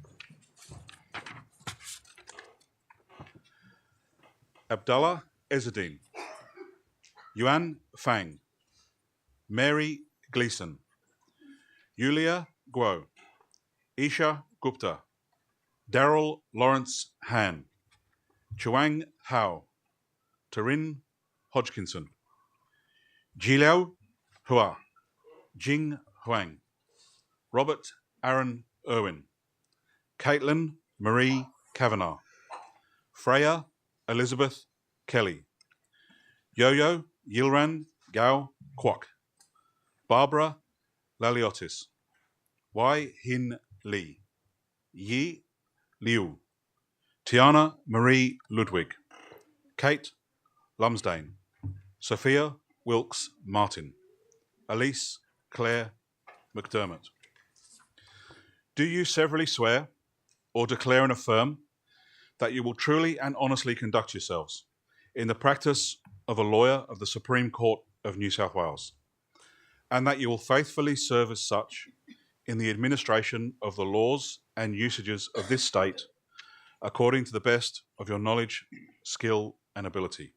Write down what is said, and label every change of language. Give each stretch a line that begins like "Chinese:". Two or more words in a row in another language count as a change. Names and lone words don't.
English: Abdullah Ezzeddin, Yuan Fang, Mary Gleeson, Yulia Guo, Isha Gupta, Daryl Lawrence Han, Chuang Hao, Tarin Hodgkinson, Jiliao Hua, Jing Huang, Robert Aaron Irwin, Caitlin Marie Kavanagh, Freya Elizabeth Kelly, Yo-Yo Yilran Gao Kwok, Barbara Laliotis, Wai Hin Lee, Yi Liu, Tiana Marie Ludwig, Kate Lumsdane, Sophia Wilkes Martin, Elise Claire McDermott. Do you severally swear or declare and affirm that you will truly and honestly conduct yourselves in the practice of a lawyer of the Supreme Court of New South Wales, and that you will faithfully serve as such in the administration of the laws and usages of this state according to the best of your knowledge, skill, and ability?